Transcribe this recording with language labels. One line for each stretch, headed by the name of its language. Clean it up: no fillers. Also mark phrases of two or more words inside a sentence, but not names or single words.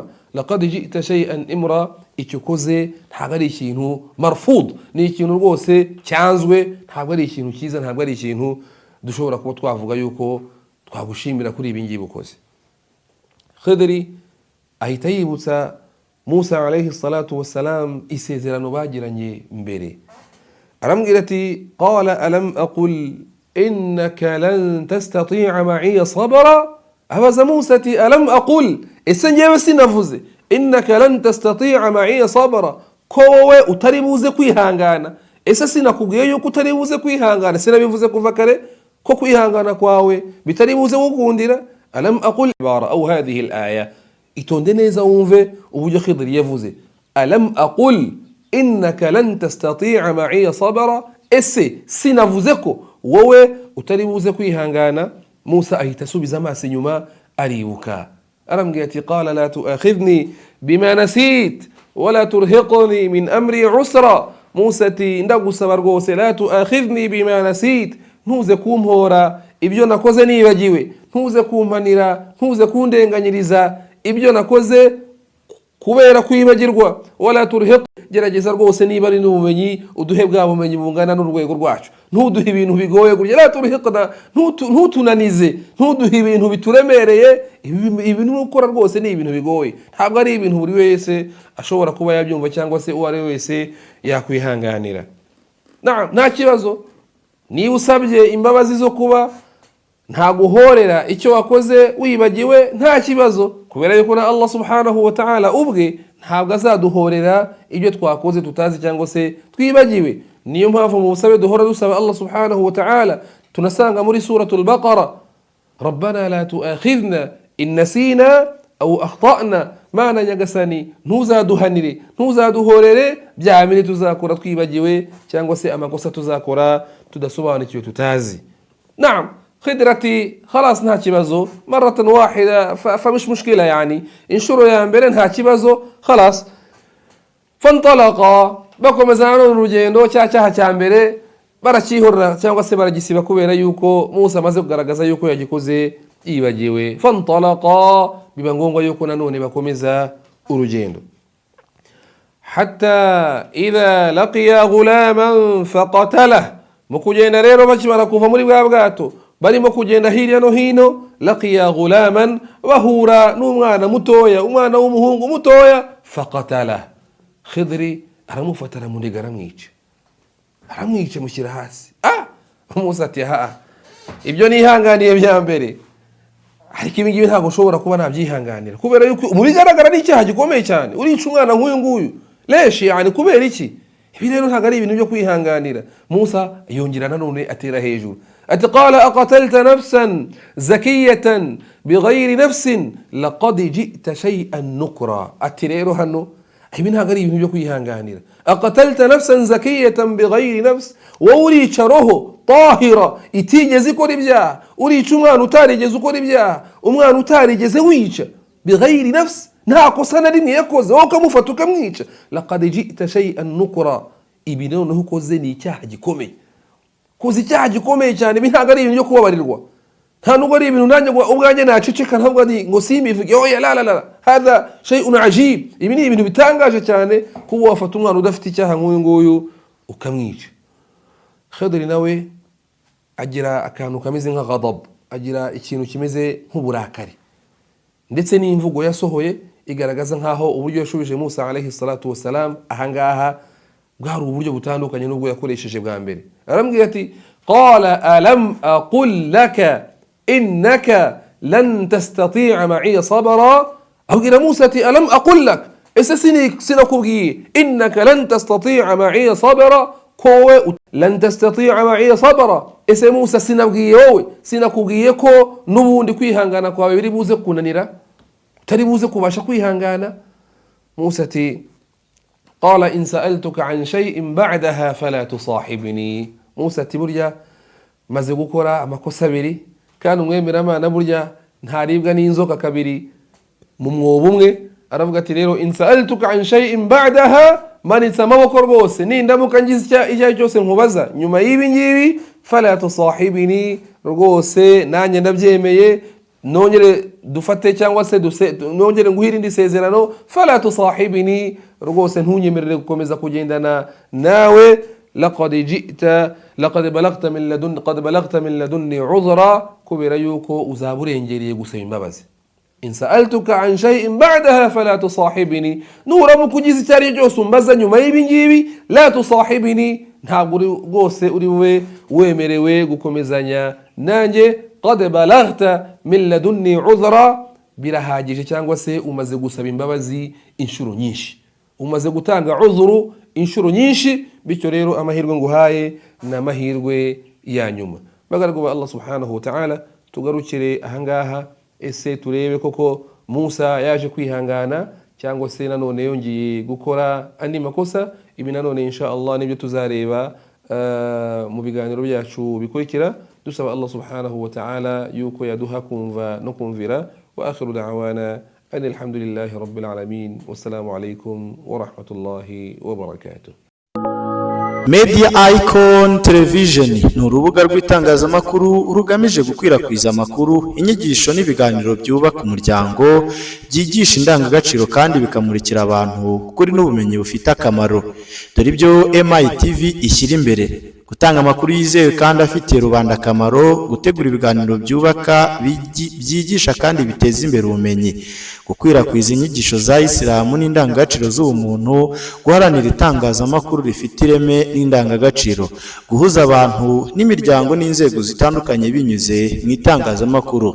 Arabic: لقد جئت شيئا إمرا,
Kinyarwanda: icyo ukoze ntabwo ari ikintu marfud, ni ikintu rwose cyanzwe, ntabwo ari ikintu cyiza, ntabwo ari ikintu dushobora kuba twavuga yuko twagushimira kuri ibi ngibi ukoze. Khidri ahita yibutsa Musa
Arabic: عليه الصلاة والسلام
Kinyarwanda: isezerano bagiranye mbere, arambwira ati
Arabic: قال ألم أقل إنك لن تستطيع معي صبرا.
Kinyarwanda: Abaza Musa ati
Arabic: ألم أقل,
Kinyarwanda: ese njyewe sinavuze
Arabic: إنك لن تستطيع معي صبرا,
Kinyarwanda: ko wowe utari buze kwihangana? Ese sinakubwiye yuko utari buze kwihangana? Sinabivuze kuva kare ko kwihangana kwawe bitari buze gukundira?
Arabic: ألم أقل عبارة أو هذه الآية,
Kinyarwanda: itonde neza wumve uburyo Khidri yavuze
Arabic: ألم أقل إنك لن تستطيع معي صبرا,
Kinyarwanda: ese sinavuze ko wowe utari buze kwihangana? Musa ahita asubiza amaso inyuma aribuka, arambwira ati
Arabic: قال لا تؤاخذني بما نسيت ولا ترهقني من أمري عسرا.
Kinyarwanda: Musa ati ndagusaba rwose,
Arabic: لا تؤاخذني بما نسيت,
Kinyarwanda: ntuze kumpora ibyo nakoze nibagiwe, ntuze kumpanira, ntuze kundenganyiriza ibyo nakoze kubera kwibagirwa.
Arabic: ولا ترهق,
Kinyarwanda: gerageza rwose niba ari n'ubumenyi uduhe bwa bumenyi bungana n'urwego rwacu, ntuduhe ibintu bigoye gutya.
Arabic: لا ترهقنا,
Kinyarwanda: ntutunanize, ntuduhe ibintu bituremereye. Ibintu ukora rwose ni ibintu bigoye, ntabwo ari ibintu buri wese ashobora kuba yabyumva cyangwa se uwo ari wese yakwihanganira. Nta kibazo niba usabye imbabazi zo kuba nta guhorera icyo wakoze wibagiwe, nta kibazo, kubera yuko na
Arabic: الله سبحانه وتعالى
Kinyarwanda: ubwe ntabwo azaduhorera ibyo twakoze tutazi cyangwa se twibagiwe. Niyo mpamvu mu busabe duhora dusaba
Arabic: الله سبحانه وتعالى,
Kinyarwanda: tunasanga muri
Arabic: سورة البقرة, ربنا لا تؤاخذنا إن نسينا أو أخطأنا,
Kinyarwanda: mana nyagasani ntuzaduhanire, ntuzaduhorere bya bindi tuzakora twibagiwe cyangwa se amakosa tuzakora tudasobanukiwe tutazi.
Arabic: Naam, خدرتي خلاص
Kinyarwanda: nta kibazo,
Arabic: مرة واحدة فمش مشكلة يعني.
Kinyarwanda: inshuro ya mbere nta kibazo
Arabic: خلاص. فانطلقا,
Kinyarwanda: bakomezana n'urugendo. cyaha cya mbere barakihorera cyangwa se baragisiba kubera yuko Musa amaze kugaragaza yuko yagikoze yibagiwe. فانطلقا, biba ngombwa yuko nanone bakomeza urugendo.
Arabic: حتى إذا لقي غلاما فقتله,
Kinyarwanda: mu kugenda rero bakimara kuva muri bwa bwato barimo kugenda hirya no hino,
Arabic: لقي غلاما,
Kinyarwanda: bahura n'umwana mutoya, umwana w'umuhungu mutoya. Faqatala, Khidri aramufata aramuniga aramwica mushyira hasi. Musa ati ibyo nihanganiye bya mbere, ariko ibi ngibi ntabwo ushobora kuba nabyihanganira, kubera yuko mu bigaragara ni icyaha gikomeye cyane, urica umwana nk'uyu nguyu.
Arabic: ليش يعني,
Kinyarwanda: kubera iki? Ibi rero ntabwo ari ibintu byo kwihanganira. Musa yongera nanone atera hejuru ati
Arabic: قال أقتلت نفسا زكية بغير نفس لقد جئت شيئا نكرا.
Kinyarwanda: Ati rero hano ibi ntabwo ari ibintu byo kwihanganira.
Arabic: أقتلت نفسا زكية بغير نفس,
Kinyarwanda: wowe urica roho tahira itigeze ikora ibyaha, urica umwana utarigeze ukora ibyaha, umwana utarigeze wica,
Arabic: بغير نفس,
Kinyarwanda: nta kosa na rimwe yakoze, wowe ukamufata ukamwica.
Arabic: لقد جئت شيئا نكرا,
Kinyarwanda: ibi noneho ukoze ni icyaha gikomeye, koze icyaha gikomeye cyane. Ibi ntabwo ari ibintu byo kubabarirwa, nta nubwo ari ibintu nanjye ubwanjye naceceka ntabwo ari ngo simbivuge. Oya,
Arabic: لا، هذا شيء عجيب.
Kinyarwanda: Ibi ni ibintu bitangaje cyane kuba wafata umwana udafite icyaha nk'uyu nguyu ukamwica. Khidri nawe agira akantu kameze nka ghadab, agira ikintu kimeze nk'uburakari, ndetse n'imvugo yasohoye igaragaza nkaho uburyo yashubije Musa
Arabic: عليه الصلاة والسلام
Kinyarwanda: ahangaha bwari uburyo butandukanye n'ubwo yakoresheje bwa mbere. Arambwira ati
Arabic: قال ألم أقل لك إنك لن تستطيع معي صبرا.
Kinyarwanda: Abwira Musa ati
Arabic: ألم أقل لك,
Kinyarwanda: ese sinakubwiye
Arabic: إنك لن تستطيع معي صبرا, kowe لن تستطيع معي صبرا.
Kinyarwanda: Ese Musa sinabwiye wowe, sinakubwiye ko n'ubundi kwihangana kwawe biri buze kunanira, utari buze kubasha kwihangana. Musa ati
Arabic: قال إن سألتك عن شيء بعدها فلا تصاحبني.
Kinyarwanda: Musa ati burya maze gukora amakosa abiri, kandi umwemeramana burya ntaribwa n'inzoka kabiri mu mwobo umwe. Aravuga ati rero
Arabic: إن سألتك عن شيء بعدها,
Kinyarwanda: manitse amaboko rwose, nindamuka ngize icyaha cyose nkubaza nyuma y'ibi ngibi,
Arabic: فلا تصاحبني,
Kinyarwanda: rwose nanjye ndabyemeye, nongere dufate cyangwa se nongere nguhira indi sezerano.
Arabic: فلا تصاحبني,
Kinyarwanda: rwose ntunyemerere gukomeza kugendana nawe.
Arabic: لقد بلغت من لدني عذرا,
Kinyarwanda: kubera yuko uzaba urengereye gusaba imbabazi.
Arabic: إن سألتك عن شيء بعدها فلا تصاحبني,
Kinyarwanda: nuramuka ugize icyo ari cyo cyose umbaza nyuma y'ibi ngibi,
Arabic: لا تصاحبني,
Kinyarwanda: ntabwo rwose uri we wemerewe gukomezanya nanjye.
Arabic: قد بلغت من لدني عذرا,
Kinyarwanda: birahagije cyangwa se umaze gusaba imbabazi inshuro nyinshi, umaze gutanga uzuru inshuro nyinshi, bityo rero amahirwe nguhaye ni amahirwe ya nyuma. Bagaragu ba
Arabic: الله سبحانه وتعالى,
Kinyarwanda: tugarukire ahangaha, ese turebe koko Musa yaje kwihangana cyangwa se nanone yongeye gukora andi makosa. Ibi nanone
Arabic: إن شاء الله
Kinyarwanda: nibyo tuzareba mu biganiro byacu bikurikira, dusaba
Arabic: الله سبحانه وتعالى
Kinyarwanda: yuko yaduha kumva no kumvira.
Arabic: وآخر دعوانا الحمد لله رب العالمين والسلام عليكم ورحمة الله وبركاته.
Kinyarwanda: Media Icon Television ni urubuga rw'itangazamakuru rugamije gukwirakwiza amakuru, inyigisho n'ibiganiro byubaka umuryango, byigisha indangagaciro kandi bikamurikira abantu kuri n'ubumenyi bufite akamaro. Dore ibyo MITV ishyira imbere: gutanga amakuru yizewe kandi afitiye rubanda akamaro, gutegura ibiganiro byubaka, byigisha kandi biteza imbere ubumenyi, gukwirakwiza inyigisho za Isilamu n'indangagaciro z'ubumuntu, guharanira itangazamakuru rifite ireme n'indangagaciro, guhuza abantu n'imiryango n'inzego zitandukanye binyuze mu itangazamakuru.